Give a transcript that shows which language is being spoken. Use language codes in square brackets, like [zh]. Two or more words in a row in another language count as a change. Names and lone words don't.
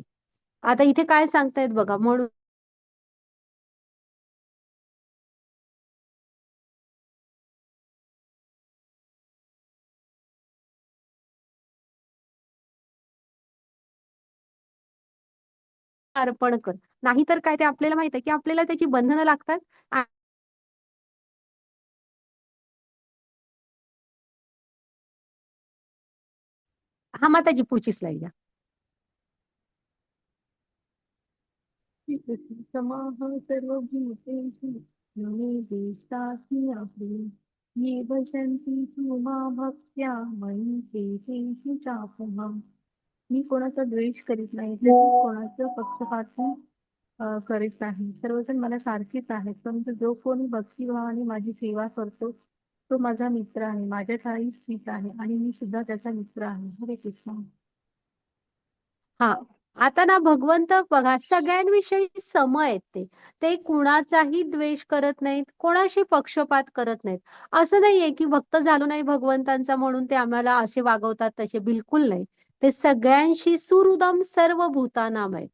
[mr] आता इथे काय सांगतायत बघा, म्हणून अर्पण कर. नाहीतर काय, ते आपल्याला माहित आहे की आपल्याला त्याची बंधनं लागतात. हा, माताजी पुढची स्लाईड द्या. [sa] समाह सर्वभूतेषु न मे द्वेष्टास्म्यहं। ये भजन्ति तु मां भक्त्या मयि ते तेषु चापहम्। [mr] मी कोणाचा द्वेष करीत नाही, तसेच कोणाचं पक्षपाती करीत नाही. सर्वजण मला सारखीच आहेत, परंतु जो कोणी भक्तिभावाने माझी सेवा करतो तो माझा मित्र आहे, माझ्या ठायी स्थित आहे आणि मी सुद्धा त्याचा मित्र आहे. [sa] हरे कृष्ण. [mr] हा, आता ना भगवंत बघा सगळ्यांविषयी सम आहेत. ते कुणाचाही द्वेष करत नाहीत, कोणाशी पक्षपात करत नाहीत. असं नाहीये की भक्त झालो नाही भगवंतांचा म्हणून ते आम्हाला असे वागवतात, तसे बिलकुल नाही. ते सगळ्यांशी [sa] सुहृदम सर्व भूतानाम [mr] आहेत.